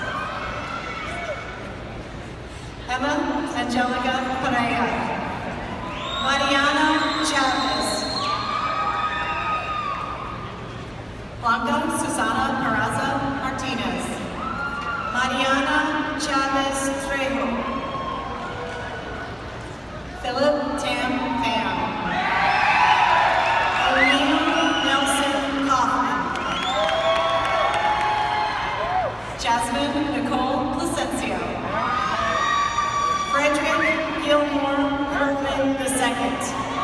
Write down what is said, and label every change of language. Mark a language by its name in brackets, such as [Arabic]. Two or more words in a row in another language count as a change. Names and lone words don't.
[English] Emma Angelica Pereira. Mariana Chavez. Blanca Susana Peraza Martinez. Mariana Chavez Trejo. Philip Tam Pham. O'Neill Nelson Kaufman. Jasmine Nicole Placencia. Frederick Gilmore Herman II.